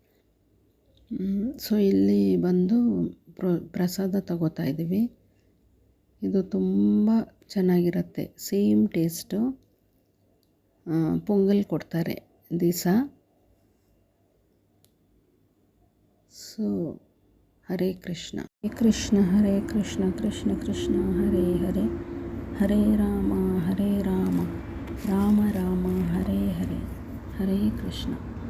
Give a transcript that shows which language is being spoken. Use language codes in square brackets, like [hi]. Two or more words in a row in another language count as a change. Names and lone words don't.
[kn] ಸೊ ಇಲ್ಲಿ ಬಂದು ಪ್ರಸಾದ ತಗೋತಾ ಇದ್ದೀವಿ. ಇದು ತುಂಬ ಚೆನ್ನಾಗಿರುತ್ತೆ. [en] same taste. [kn] ಪೊಂಗಲ್ ಕೊಡ್ತಾರೆ ದಿವಸ. [sa] ಸೊ ಹರೇ ಕೃಷ್ಣ ಹರೇ ಕೃಷ್ಣ ಕೃಷ್ಣ ಕೃಷ್ಣ ಹರೇ ಹರೇ, ಹರೇ ರಾಮ ರಾಮ ರಾಮ ಹರೇ ಹರೇ, ಹರೇ ಕೃಷ್ಣ.